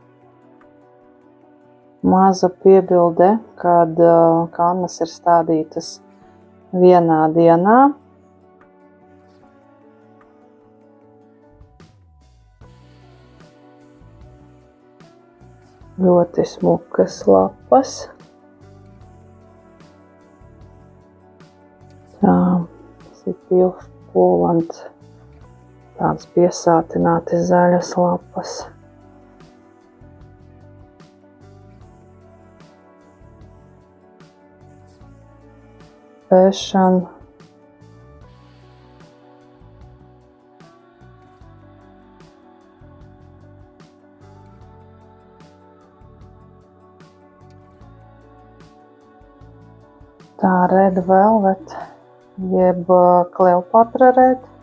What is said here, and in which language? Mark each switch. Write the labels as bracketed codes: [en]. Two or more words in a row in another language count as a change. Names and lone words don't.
[lv] Maza piebilde, kad kannas ir stādītas vienā dienā. Ļoti smukas lapas. City of Poland. Tādas piesātināti zaļas lapas. Fashion. Tā Red Velvet, jeb Kleopatra Red.